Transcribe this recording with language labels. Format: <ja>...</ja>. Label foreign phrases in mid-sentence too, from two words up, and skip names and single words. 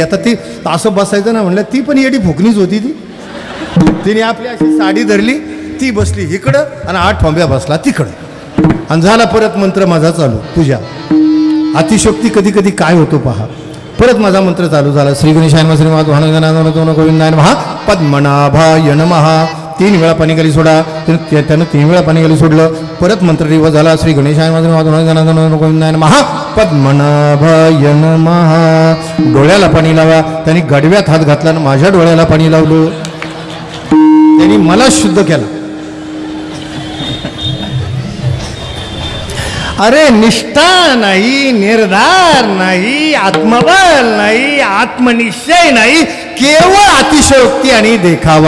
<mr>आता ती असं बसायचं ना म्हणलं, ती पण येडी फुकणीच होती ती. तिने आपली अशी साडी धरली, ती बसली इकडं आणि 8 ठोंब्या बसला तिकडं आणि झाला परत मंत्र माझा चालू पूजा. अतिशोक्ती कधी कधी काय होतो पहा. परत माझा मंत्र चालू झाला.</mr> <sa>श्री गणेशाय नमः श्री माधवाय गोविंदाय नमः पद्मनाभाय नमः.</sa> <mr>3 वेळा पाणी खाली सोडा. त्यानं 3 वेळा पाणी खाली सोडलं. परत मंत्र रिवर्स झाला.</mr> <sa>श्री गणेशाय नमः श्री माधवाय गोविंदाय नमः पद्मनाभाय नमः.</sa> <mr>डोळ्याला पाणी लावा. त्यांनी गडव्यात हात घातला आणि माझ्या डोळ्याला पाणी लावलं. त्यांनी मला शुद्ध केला. अरे निष्ठा नाही, निर्धार नाही, आत्मबल नाही, आत्मनिश्चय नाही, केवळ अतिशयोक्ती आणि देखावा.</mr>